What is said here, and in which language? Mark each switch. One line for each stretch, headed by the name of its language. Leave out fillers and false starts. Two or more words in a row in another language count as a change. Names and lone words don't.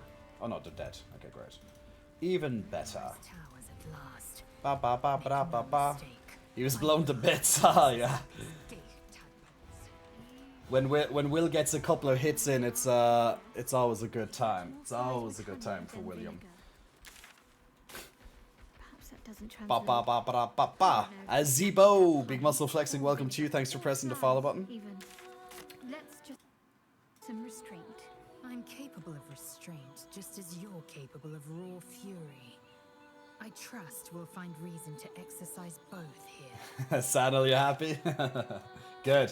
English: Oh no, they're dead. Okay, great. Even better. Ba ba ba ba ba ba. He was blown to bits. Ah, yeah. When Will gets a couple of hits in, it's always a good time. It's always a good time for William. Ba ba ba ba ba ba. Azebo, big muscle flexing. Welcome to you. Thanks for pressing the follow button. Let's just some restraint. I'm capable of restraint, just as you're capable of raw fury. I trust we'll find reason to exercise both here. Saddle, you happy? Good.